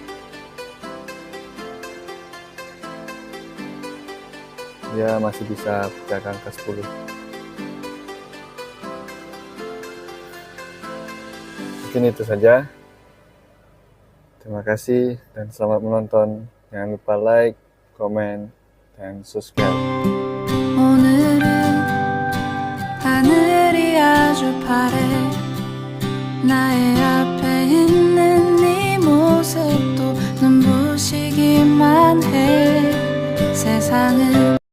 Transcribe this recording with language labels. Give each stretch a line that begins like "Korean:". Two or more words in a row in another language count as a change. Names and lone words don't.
Indonesian: Dia masih bisa pecahkan angka 10. Mungkin itu saja. Terima kasih dan selamat menonton. Jangan lupa like, komen, dan subscribe.
Korean: 오늘은 하늘이 아주 파래. 나의 앞에 있는 네 모습도 눈부시기만 해. 세상은